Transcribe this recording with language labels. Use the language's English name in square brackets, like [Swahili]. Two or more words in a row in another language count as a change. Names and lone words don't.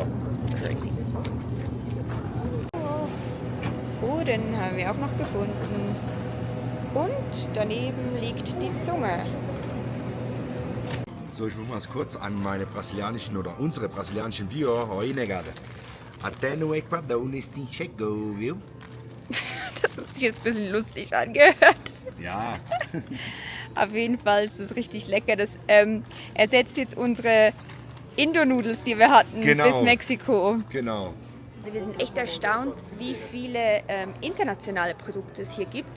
[English] Crazy. [German] Oh, den haben wir auch noch gefunden. Und daneben liegt die Zunge. So, ich muss mal kurz an meine brasilianischen oder unsere brasilianischen Bio reingehen. [Portuguese] Até no Equador nesse chegou, viu? [German] Das hat sich jetzt ein bisschen lustig angehört. Ja. Auf jeden Fall ist das richtig lecker. Das ersetzt jetzt unsere Indo-Nudels, die wir hatten, bis Mexiko. Genau. Also wir sind echt erstaunt, wie viele internationale Produkte es hier gibt.